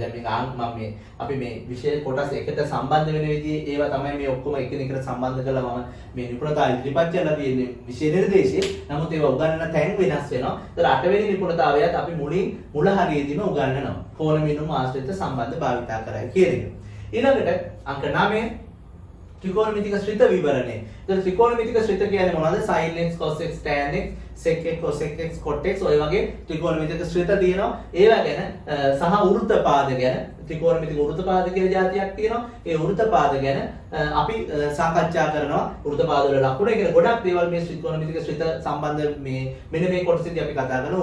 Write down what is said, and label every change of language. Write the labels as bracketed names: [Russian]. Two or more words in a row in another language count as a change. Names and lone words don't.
[Sinhala] දැන් මේක මම අපි මේ විශේෂ කොටස් එකට සම්බන්ධ වෙන විදිහේ ඒවා තමයි මේ ඔක්කොම එකිනෙකට සම්බන්ධ කරලා මම මේ නිපුණතාවය ඉදිරිපත් කරලා තියෙන්නේ විශේෂ නිර්දේශයේ. නමුත් ඒවා උගන්වන තැන් වෙනස් වෙනවා. ඒතර 8 වෙනි නිපුණතාවයත් අපි මුල හරියේදීම උගන්වනවා. කෝණ මිනුම් ආශ්‍රිත සම්බන්ධ භාවිතා කරයි කියන එක. ඊළඟට අංක 9 ත්‍රිකෝණමිතික ශ්‍රිත විවරණය. දැන් ත්‍රිකෝණමිතික ශ්‍රිත කියන්නේ මොනවද? [English] sin x cos x tan x sec x cos x cot x [Sinhala] ඔය වගේ ත්‍රිකෝණමිතික ශ්‍රිත තියෙනවා. ඒවා ගැන සහ වෘත්තපාද ගැන ත්‍රිකෝණමිතික වෘත්තපාද කියලා જાතියක් තියෙනවා. ඒ වෘත්තපාද ගැන අපි සාකච්ඡා කරනවා. වෘත්තපාද වල ලකුණු. ඒ කියන්නේ ගොඩක් දේවල් මේ ත්‍රිකෝණමිතික ශ්‍රිත සම්බන්ධ මෙන්න මේ කොටසේදී අපි කතා කරනවා.